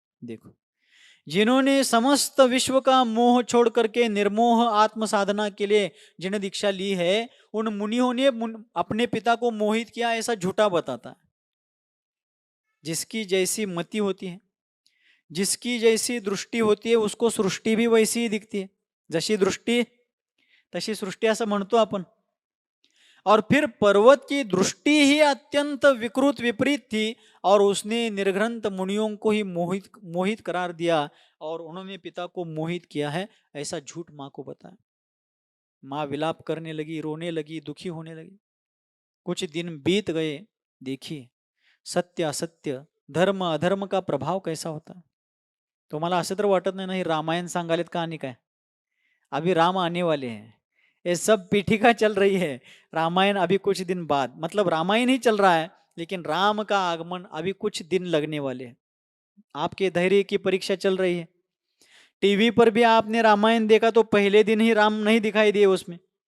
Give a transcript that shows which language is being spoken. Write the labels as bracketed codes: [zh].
[hi] देखो, जिन्होंने समस्त विश्व का मोह छोड़ करके निर्मोह आत्म साधना के लिए जिन्हें दीक्षा ली है, उन मुनियों ने अपने पिता को मोहित किया, ऐसा झूठा बताता है। जिसकी जैसी मति होती है, जिसकी जैसी दृष्टी होती है, उसको सृष्टि भी वैसी ही दिखती है। [mr] जशी दृष्टी तशी सृष्टि असं म्हणतो आपण। [hi] और फिर पर्वत की दृष्टि ही अत्यंत विकृत विपरीत थी और उसने निर्ग्रंथ मुनियों को ही मोहित करार दिया और उन्होंने पिता को मोहित किया है, ऐसा झूठ माँ को बताया। माँ विलाप करने लगी, रोने लगी, दुखी होने लगी। कुछ दिन बीत गए। देखिए, सत्य असत्य, धर्म अधर्म का प्रभाव कैसा होता है। [mr] तुम्हाला असं तर वाटत नाही रामायण सांगालेत का आणि काय? [hi] अभी राम आने वाले हैं, ये सब पीठिका चल रही है। रामायण अभी कुछ दिन बाद, मतलब रामायण ही चल रहा है, लेकिन राम का आगमन अभी कुछ दिन लगने वाले हैं। आपके धैर्य की परीक्षा चल रही है। टीवी पर भी आपने रामायण देखा तो पहले दिन ही राम नहीं दिखाई दिए उसमें।